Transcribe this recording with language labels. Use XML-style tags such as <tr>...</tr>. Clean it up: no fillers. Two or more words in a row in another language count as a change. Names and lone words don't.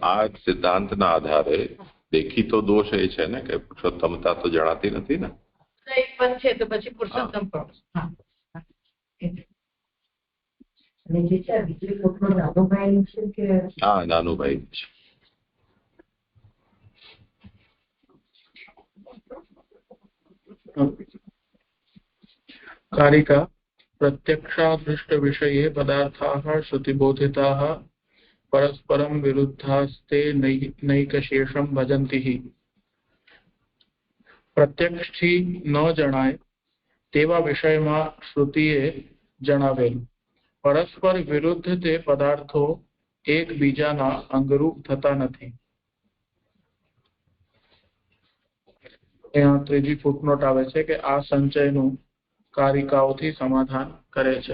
<gu>આ સિદ્ધાંતના આધારે દેખીતો દોષ એ છે ને કે પુરુષોત્તમતા તો જણાતી નથી ને. તો એક પદ છે તો પછી પુરુષોત્તમ પણ. હા, હા. અને જે છે બીજી ફોટો નાનુભાઈ છે કે હા, નાનુભાઈ છે.</gu> <sa>कारिका प्रत्यक्षादृष्ट विषये पदार्थाः श्रुतिबोधिताः परस्परं विरुद्धास्ते नैकशेषं भजन्ति हि.</sa> <gu>પ્રત્યક્ષથી ન જણાય તેવા વિષયમાં શ્રુતિએ જણાવેલ પરસ્પર વિરુદ્ધ તે પદાર્થો એકબીજાના અંગરૂપ થતા નથી. અહીંયા ત્રીજી ફૂટનોટ આવે છે કે આ સંચયનું કારિકાઓથી સમાધાન કરે છે.</gu>